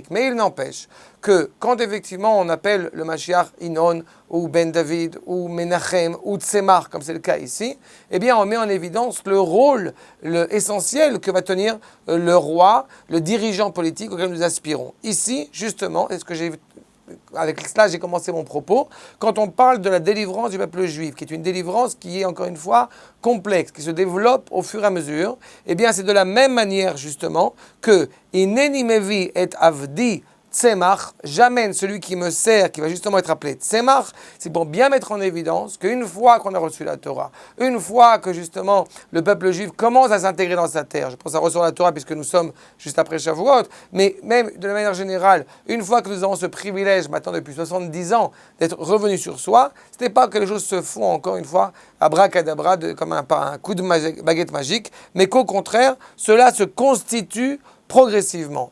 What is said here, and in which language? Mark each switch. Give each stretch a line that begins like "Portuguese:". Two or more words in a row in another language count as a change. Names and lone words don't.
French: Mais il n'empêche que quand effectivement on appelle le Mashiach Inon, ou Ben David, ou Menachem, ou Tzemach, comme c'est le cas ici, on met en évidence le rôle essentiel que va tenir le roi, le dirigeant politique auquel nous aspirons. Ici, justement, avec cela, j'ai commencé mon propos. Quand on parle de la délivrance du peuple juif, qui est une délivrance qui est encore une fois complexe, qui se développe au fur et à mesure, c'est de la même manière justement
Hebrew: que הנני מביא את עבדי צמח,
French: j'amène celui qui me sert, qui va justement être appelé Tzemach, c'est pour bien mettre en évidence qu'une fois qu'on a reçu la Torah, une fois que justement le peuple juif commence à s'intégrer dans sa terre, je pense à recevoir la Torah puisque nous sommes juste après Shavuot, mais même de la manière générale, une fois que nous avons ce privilège maintenant depuis 70 ans d'être revenus sur soi, ce n'est pas que les choses se font encore une fois abracadabra comme un coup de baguette magique, mais qu'au contraire, cela se constitue progressivement.